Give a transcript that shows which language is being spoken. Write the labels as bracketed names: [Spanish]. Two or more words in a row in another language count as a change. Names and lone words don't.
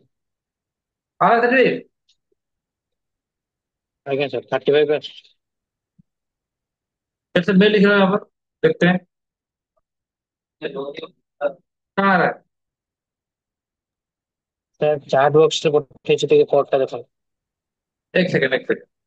[Hindi] आ रहा था। ଆଜ୍ଞା sir 35 पे। जैसे मैं लिख रहा हूँ यहाँ पर, देखते हैं कहाँ आ रहा है। [English] sir chat box [Odia] ରେ ପଠେଇଛି ଟିକେ କୋड ଟା ଦେଖନ୍ତୁ। [Hindi] एक सेकंड एक सेकंड।